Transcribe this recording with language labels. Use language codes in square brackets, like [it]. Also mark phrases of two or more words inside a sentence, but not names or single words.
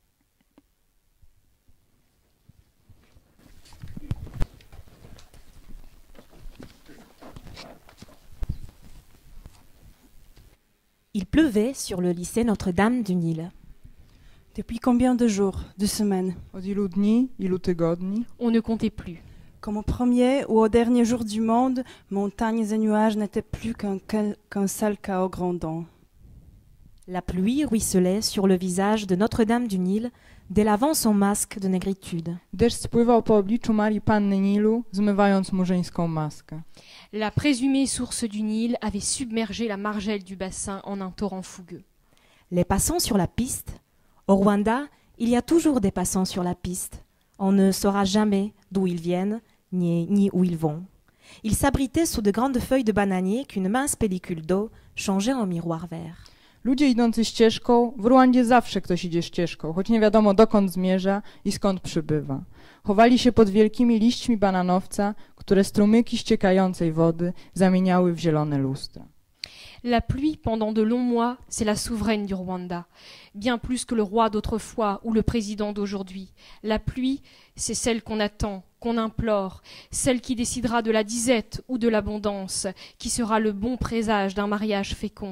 [fr] Il pleuvait sur le lycée Notre-Dame du Nil. Depuis combien de jours, de semaines? [pl] Od ilu dni, ilu tygodni? [fr] On ne comptait plus. Comme au premier ou au dernier jour du monde, montagnes et nuages n'étaient plus qu'un seul chaos grondant. La pluie ruisselait sur le visage de Notre-Dame du Nil, délavant son masque de négritude. [pl] Deszcz spływał po obliczu Marii Panny Nilu, zmywając murzyńską maskę. [fr] La présumée source du Nil avait submergé la margelle du bassin en un torrent fougueux. Les passants sur la piste. Au Rwanda, il y a toujours des passants sur la piste. On ne saura jamais d'où ils viennent, ni où ils vont. Ils s'abritaient sous de grandes feuilles de bananier qu'une mince pellicule d'eau changeait en miroir vert. [pl] Ludzie idący ścieżką, w Rwandzie zawsze ktoś idzie ścieżką, choć nie wiadomo dokąd zmierza i skąd przybywa. Chowali się pod wielkimi liśćmi bananowca, które strumyki ściekającej wody zamieniały w zielone lustra. [fr] La pluie, pendant de longs mois, c'est la souveraine du Rwanda, bien plus que le roi d'autrefois ou le président d'aujourd'hui. La pluie, c'est celle qu'on attend, qu'on implore, celle qui décidera de la disette ou de l'abondance, qui sera le bon présage d'un mariage fécond.